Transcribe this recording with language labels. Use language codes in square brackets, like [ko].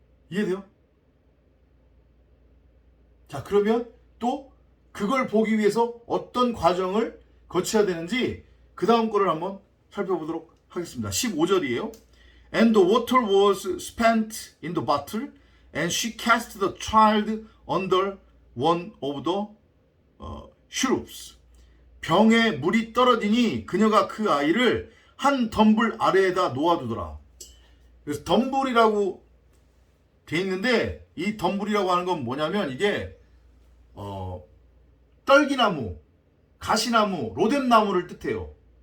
[ko] 이해돼요? 자, 그러면 또 그걸 보기 위해서 어떤 과정을 거쳐야 되는지 그 다음 거를 한번 살펴보도록 하겠습니다. 15절이에요. [en] And the water was spent in the bottle, and she cast the child under one of the cherubs. [ko] 병에 물이 떨어지니 그녀가 그 아이를 한 덤불 아래에다 놓아두더라. 그래서 덤불이라고 돼 있는데 이 덤불이라고 하는 건 뭐냐면 이게 떨기나무, 가시나무, 로뎀나무를 뜻해요.